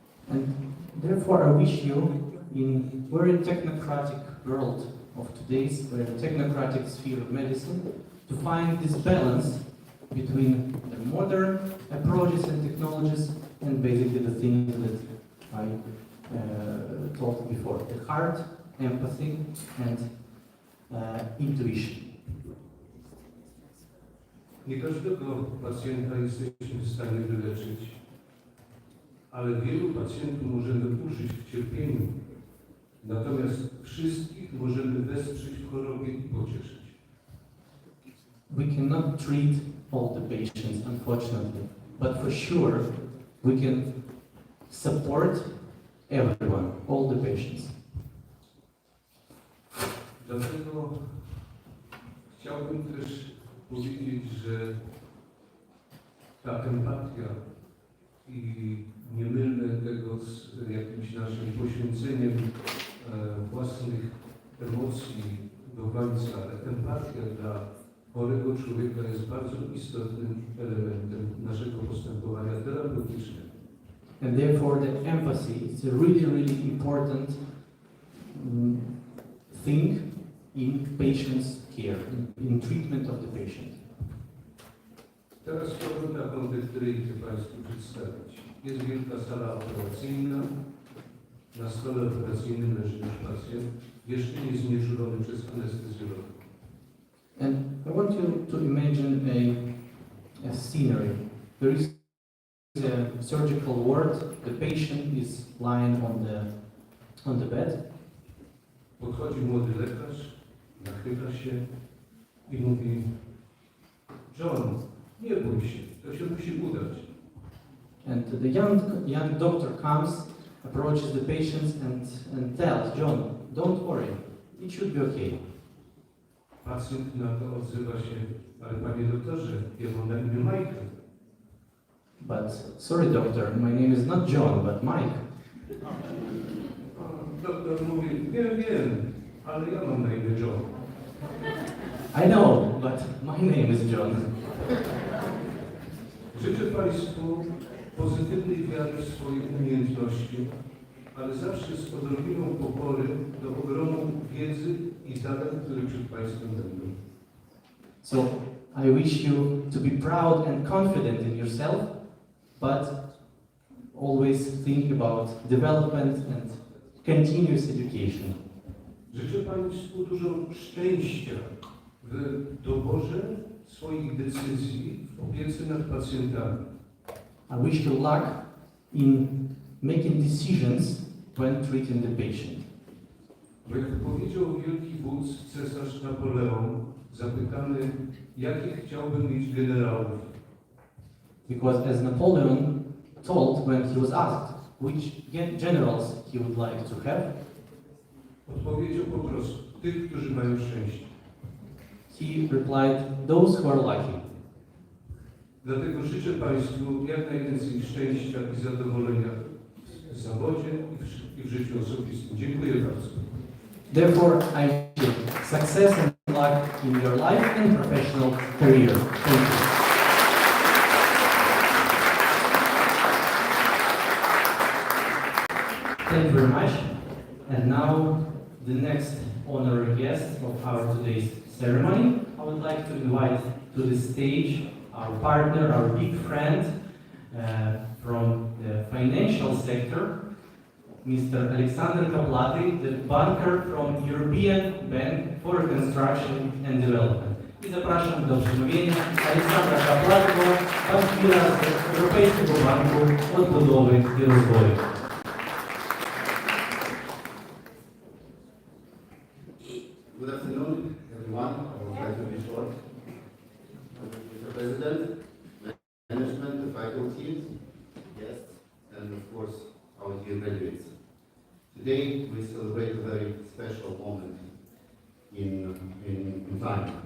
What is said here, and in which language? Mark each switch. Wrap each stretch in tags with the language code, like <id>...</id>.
<en>And therefore I wish you, in very technocratic world of today's, very technocratic sphere of medicine, to find this balance between the modern approaches and technologies and basically the things that I talked before, the heart, empathy, and intuition.</en> <pl>Nie każdego pacjenta jesteśmy w stanie wyleczyć, ale wielu pacjentów możemy użyć w cierpieniu, natomiast wszystkich możemy wesprzeć w chorobie i pocieszyć.</pl> <en>We cannot treat all the patients, unfortunately, but for sure we can support everyone, all the patients.</en> <pl>Dlatego chciałbym też powiedzieć, że ta empatia i niemylne tego z jakimś naszym poświęceniem własnych emocji do końca, ale empatia dla chorego człowieka jest bardzo istotnym elementem naszego postępowania terapeutycznego.</pl> <en>And therefore the empathy is a really, really important thing in patient's care, in treatment of the patient.</en> <pl>Teraz chciałbym taką dyktryjkę Państwu przedstawić. Jest wielka sala operacyjna. Na stole operacyjnym leży już pacjent, jeszcze nie znieczulony przez anestezjologa.</pl> <en>And I want you to imagine a scenery. There is a surgical ward. The patient is lying on the bed.</en> <pl>Podchodzi młody lekarz, nachyla się i mówi: John, nie bój się, to się musi udać.</pl> <en>And the young doctor comes, approaches the patients and tells John, don't worry, it should be okay.</en> <pl>Pacjent na to odzywa się: ale panie doktorze, ja mam na imię Michael.</pl> <en>But sorry doctor, my name is not John, but Mike.</en> <pl>Doktor mówi: wiem, ale ja mam na imię John.</pl> <en>I know, but my name is John.</en> <pl>Życzę Państwu pozytywnej wiary w swoje umiejętności, ale zawsze z odrobiną pokory do ogromu wiedzy i zadań, które przed Państwem będą.</pl> <en>So I wish you to be proud and confident in yourself, but always think about development and continuous education.</en> <pl>Życzę Państwu dużo szczęścia w doborze swoich decyzji w opiece nad pacjentami.</pl> <en>I wish you luck in making decisions when treating the patient.</en> <pl>Bo jak powiedział wielki wódz cesarz Napoleon, zapytany, jakie chciałby mieć generałów,</pl> <en>Because as Napoleon told when he was asked which generals he would like to have,</en> <pl>odpowiedział po prostu: tych, którzy mają szczęście.</pl> <en>he replied, those who are lucky.</en> <pl>Dlatego życzę Państwu jak najwięcej szczęścia i zadowolenia w zawodzie i w życiu osobistym. Dziękuję bardzo.</pl> <en>Therefore, I wish you success and luck in your life and professional career. Thank you. Thank you very much. And now, the next honored guest of our today's ceremony, I would like to invite to the stage our partner, our big friend from the financial sector, Mr. Alexander Kaplati, the banker from European Bank for Reconstruction and Development.</en> <pl>I zapraszam do przemówienia Aleksandra Kaplatiego, bankiera z Europejskiego Banku Odbudowy i Rozwoju.</pl> <en>Good afternoon, everyone. I will try to be short. Mr. President, management, the faculty, guests, and of course, our dear graduates. Today, we celebrate a very special moment in time.</en>